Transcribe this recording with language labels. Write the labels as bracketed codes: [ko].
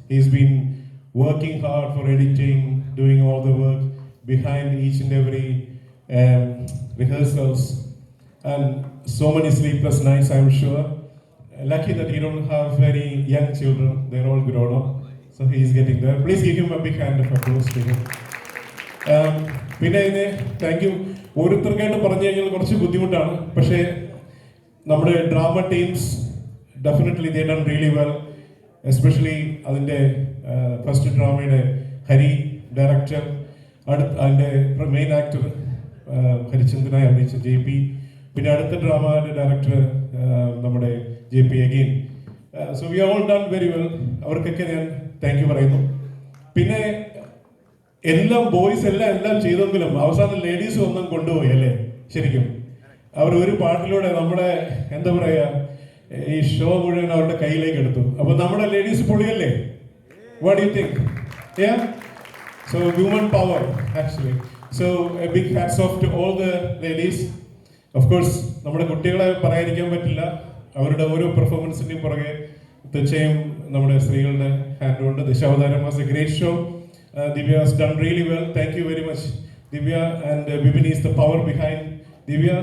[en] He's been working hard for editing, doing all the work behind each and every rehearsals, and so many sleepless nights, I'm sure. Lucky that he don't have very young children, they're all grown up, so he's getting there. Please give him a big hand of applause to him. [ml] പിന്നെ ഇതിന് thank you. ഓരോരുത്തർക്കായിട്ട് പറഞ്ഞു കഴിഞ്ഞാൽ കുറച്ച് ബുദ്ധിമുട്ടാണ്, പക്ഷേ നമ്മുടെ drama teams [en] Definitely they done really well. [ml] Especially അതിൻ്റെ first ഡ്രാമയുടെ Hari director, അതിൻ്റെ മെയിൻ ആക്ടർ ഹരിചന്ദ്രനായി അഭിനയിച്ച JP, പിന്നെ അടുത്ത ഡ്രാമയുടെ ഡയറക്ടർ നമ്മുടെ JP again. [en] So we all done very well. [ml] അവർക്കൊക്കെ ഞാൻ താങ്ക് യു പറയുന്നു. പിന്നെ എല്ലാം ബോയ്സ് എല്ലാം ചെയ്തെങ്കിലും അവസാനം ലേഡീസ് ഒന്നും കൊണ്ടുപോയി അല്ലേ? ശരിക്കും അവർ ഒരു പാട്ടിലൂടെ നമ്മുടെ എന്താ പറയുക, ഈ ഷോ മുഴുവൻ അവരുടെ കയ്യിലേക്ക് എടുത്തു. അപ്പൊ നമ്മുടെ ലേഡീസ് പൊളിയല്ലേ? [en] What do you think? Yeah? So women power actually. So a big hats off to all the ladies. Of course [ml] നമ്മുടെ കുട്ടികളെ പറയാതിരിക്കാൻ പറ്റില്ല. അവരുടെ ഓരോ പെർഫോമൻസിന്റെയും പുറകെ തീർച്ചയായും നമ്മുടെ സ്ത്രീകളുടെ ഹാൻഡ് ഉണ്ട്. [en] Dashavataram was a great show. Divya has done really well. Thank you very much Divya, and Bibini is the power behind Divya.